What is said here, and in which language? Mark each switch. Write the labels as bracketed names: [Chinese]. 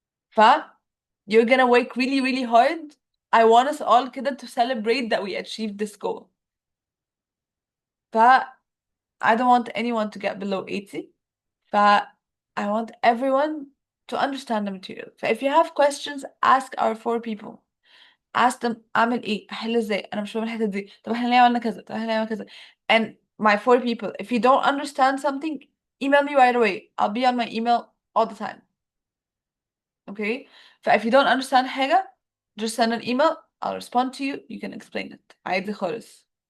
[English] ف you're gonna work really really hard. I want us all [Arabic] كده [English] to celebrate that we achieved this goal. ف I don't want anyone to get below 80. ف I want everyone to understand the material. If you have questions, ask our four people. Ask them [Arabic] أعمل إيه؟ أحل إزاي؟ أنا مش فاهمة الحتة دي. طب إحنا ليه عملنا كذا؟ [English] طب إحنا ليه عملنا كذا؟ And my four people, if you don't understand something, email me right away. I'll be on my email all the time. Okay? If you don't understand [Arabic] حاجة, [English] just send an email. I'll respond to you. You can explain it. [Arabic] عادي خالص.